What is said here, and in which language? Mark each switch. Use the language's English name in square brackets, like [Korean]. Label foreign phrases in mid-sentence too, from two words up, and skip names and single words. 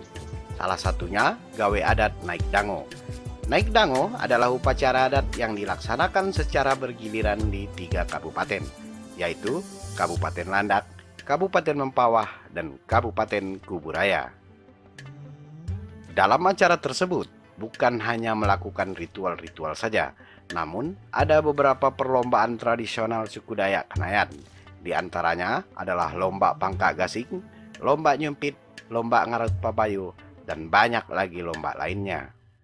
[Indonesian] Salah satunya gawe adat naik dango. Naik dango adalah upacara adat yang dilaksanakan secara bergiliran di 3 kabupaten, yaitu Kabupaten Landak, Kabupaten Mempawah, dan Kabupaten Kuburaya. Dalam acara tersebut, bukan hanya melakukan ritual-ritual saja, namun ada beberapa perlombaan tradisional suku Dayak Kanayat. Di antaranya adalah lomba pangkak gasing, lomba nyumpit, lomba ngaret pabayu, dan banyak lagi lomba lainnya.